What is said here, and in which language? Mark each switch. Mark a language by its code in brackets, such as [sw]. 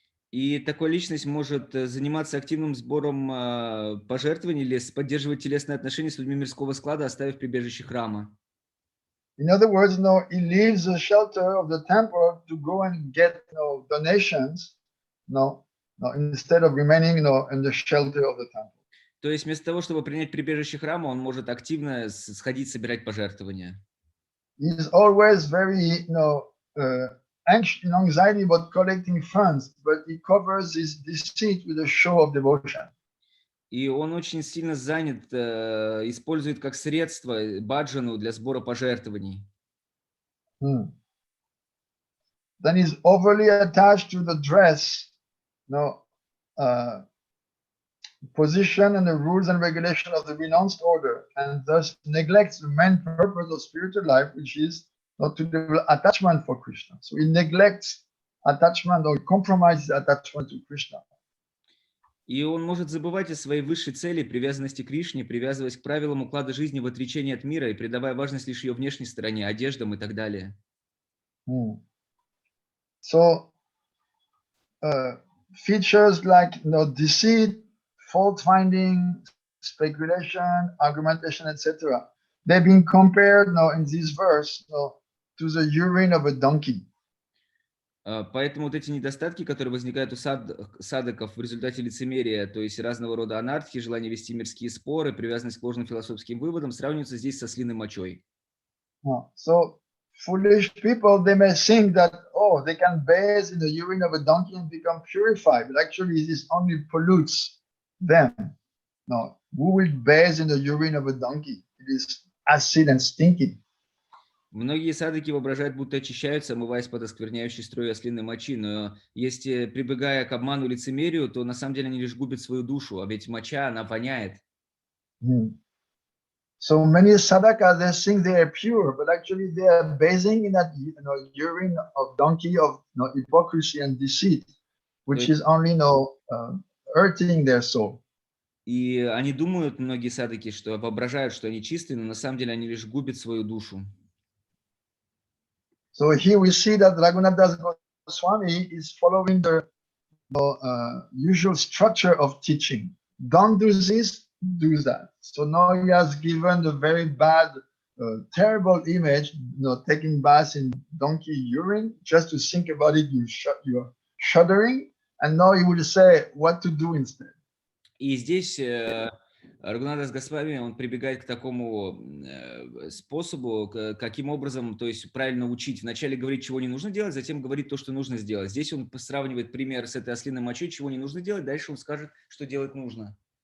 [ru] И такая личность может заниматься активным сбором пожертвований или поддерживать телесные отношения с людьми мирского склада, оставив прибежище храма. [en] In other words, he leaves the shelter of the temple to go and get donations, instead of remaining in the shelter of the temple. [ru] То есть вместо того, чтобы принять прибежище храма, он может активно сходить собирать пожертвования. [en] He's always very, anxiety about collecting funds, but he covers his deceit with a show of devotion. [ru] И он очень сильно занят, использует как средство баджану для сбора пожертвований. [en] Then he's overly attached to the dress, position and the rules and regulation of the renounced order, and thus neglects the main purpose of spiritual life, which is not to develop attachment for Krishna. So he neglects attachment or compromises attachment to Krishna. [ru] И он может забывать о своей высшей цели, привязанности к Кришне, привязываясь к правилам уклада жизни в отречении от мира и придавая важность лишь ее внешней стороне, одеждам и так далее. [en] So features like deceit, fault finding, speculation, argumentation, etc. They've been compared in this verse to the urine of a donkey. [ru] Поэтому вот эти недостатки, которые возникают у садаков в результате лицемерия, то есть разного рода анархии, желание вести мирские споры, привязанность к ложным философским выводам, сравниваются здесь со слиной мочой. [en] So foolish people, they may think that, they can bathe in the urine of a donkey and become purified, but actually this only pollutes them. No, who will bathe in the urine of a donkey? It is acid and stinky. [ru] Многие садыки воображают, будто очищаются, омываясь под оскверняющей струю ослиной мочи, но если, прибегая к обману и лицемерию, то на самом деле они лишь губят свою душу, а ведь моча, она воняет. [en] So many sadhakas, they think they are pure, but actually they are bathing in that urine of donkey of hypocrisy and deceit, which is only hurting their soul. [ru] И они думают, многие садыки, что воображают, что они чистые, но на самом деле они лишь губят свою душу. [en] So here we see that Raghunath Swami is following the usual structure of teaching. Don't do this, do that. So now he has given the very bad, terrible image, taking baths in donkey urine. Just to think about it, you're shuddering. And now he will say what to do instead. [ru] И здесь Рагунатас Госвами, он прибегает к такому способу, каким образом, то есть правильно учить. Вначале говорить, чего не нужно делать, затем говорить то, что нужно сделать. Здесь он сравнивает пример с этой ослиной мочой, чего не нужно делать, дальше он скажет, что делать нужно.